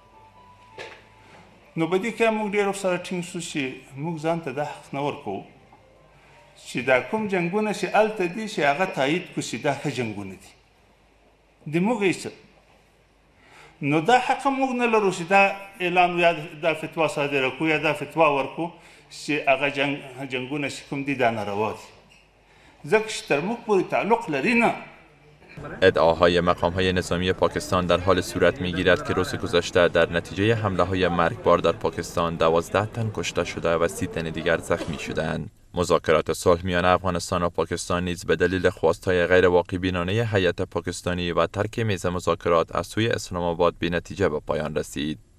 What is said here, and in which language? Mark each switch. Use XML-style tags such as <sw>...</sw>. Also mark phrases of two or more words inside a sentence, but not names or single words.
<ps>نو په دې کې موږ ډېر سره ټینګ شو چې موږ ځان ته دا حق نه ورکوو چې دا کوم جنگونه چې هلته دي چې هغه تایید کړو چې دا ښه جنگونه دي د موږ هېڅ نو دا حق موږ نه لرو چې دا اعلان یا دا فتوا صادره کړو یا دا فتوا ورکړو چې هغه جنگونه چې کوم دي دا ناروا دي ځکه چې تر موږ پورې تعلق لري نه.</ps> <fa>ادعاهای مقام‌های نظامی پاکستان در حال صورت می‌گیرد که روز گذشته در نتیجه حمله‌های مرگبار در پاکستان 12 تن کشته شده و 30 تن دیگر زخمی شدند. مذاکرات صلح میان افغانستان و پاکستان نیز به دلیل خواست‌های غیر واقع بینانه هیئت پاکستانی و ترک میز مذاکرات از سوی اسلام آباد بی نتیجه به پایان رسید.</fa>